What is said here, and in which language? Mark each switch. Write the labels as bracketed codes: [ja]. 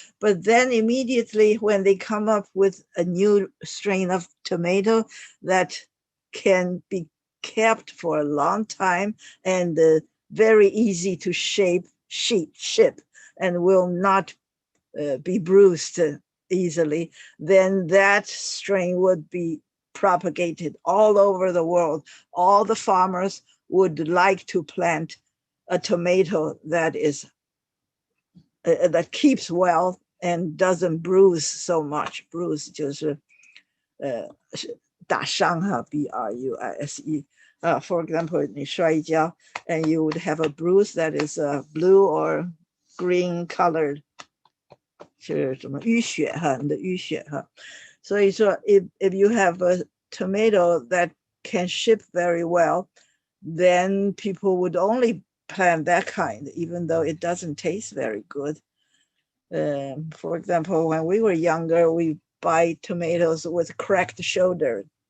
[en] But then immediately when they come up with a new strain of tomato that can be kept for a long time and very easy to ship and will not be bruised easily, then that strain would be propagated all over the world. All the farmers would like to plant a tomato that is that keeps well and doesn't bruise so much. [zh] Bruise 就是打伤哈 B-R-U-I-S-E. [en] For example, [zh] 你摔一跤 [en] and you would have a bruise that is blue or green colored. [zh] 是什么淤血哈，你的淤血哈。所以说 [en] if you have a tomato that can ship very well, then people would only plant that kind, even though it doesn't taste very good. For example, when we were younger, we buy tomatoes with cracked shoulder.